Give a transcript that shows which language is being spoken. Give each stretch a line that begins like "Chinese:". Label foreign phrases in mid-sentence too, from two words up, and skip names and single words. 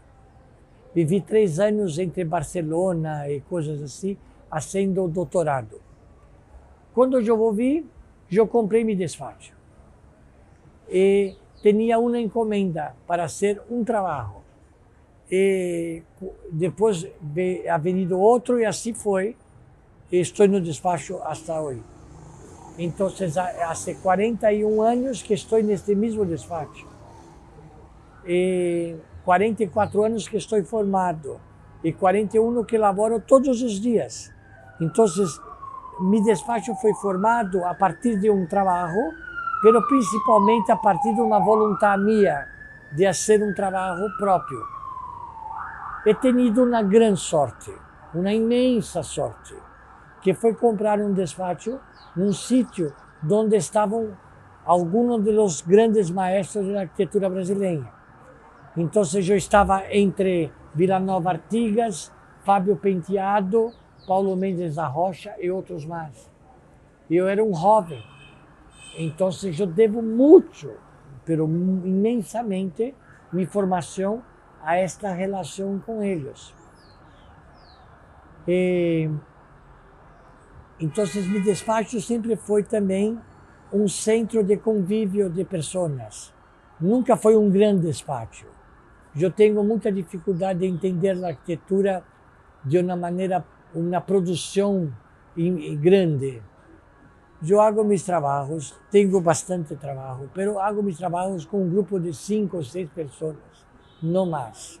Portuguese: Vivi 3 anos entre Barcelona e coisas assim, fazendo doutorado. Quando eu volvi, eu comprei meu despacho. E tinha uma encomenda para fazer um trabalho. E depois
Spanish: ha venido
Portuguese: outro e assim foi. E estou no despacho até hoje. Então, há 41 anos que estou neste mesmo despacho. E 44 anos que estou formado. E 41 que laboro todos os dias. Então, meu despacho foi formado a partir de um trabalho, mas principalmente a partir de uma vontade minha de fazer um trabalho próprio.
Spanish: He tenido
Portuguese: uma grande sorte, uma imensa sorte, que foi comprar um despacho num sítio onde estavam alguns dos grandes maestros da arquitetura brasileira. Então, eu estava entre Vila Nova Artigas, Fábio Penteado, Paulo Mendes da Rocha e outros mais. Eu era um jovem, então eu devo muito pero imensamente
Spanish: mi formación a esta relación con ellos. Entonces mi despacho siempre fue también un centro de
Portuguese: convívio de pessoas. Nunca foi um grande despacho. Eu tenho muita dificuldade de entender a arquitetura de uma maneira, uma produção grande. Eu hago meus trabalhos, tenho bastante trabalho, mas hago meus trabalhos com um grupo de 5 ou 6 pessoas, não mais.